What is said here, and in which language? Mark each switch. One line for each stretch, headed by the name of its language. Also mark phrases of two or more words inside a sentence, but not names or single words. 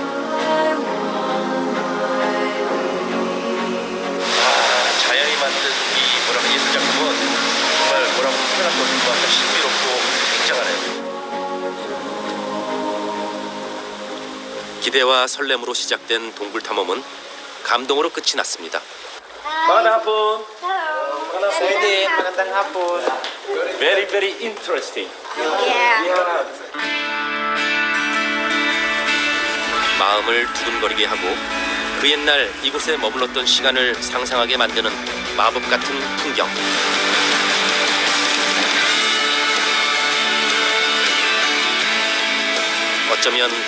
Korean: 자연이 만든 이 예술 작품은 정말 뭐라고 표현할 수 없을 것 같아요. 신비롭고 굉장하네요. 기대와 설렘으로 시작된 동굴 탐험은 감동으로 끝이 났습니다.
Filipino: Magandang hapon. Pwede, magandang hapon.
English: Very, very interesting.
Korean: 마음을 두근거리게 하고 그 옛날 이곳에 머물렀던 시간을 상상하게 만드는 마법 같은 풍경. 어쩌면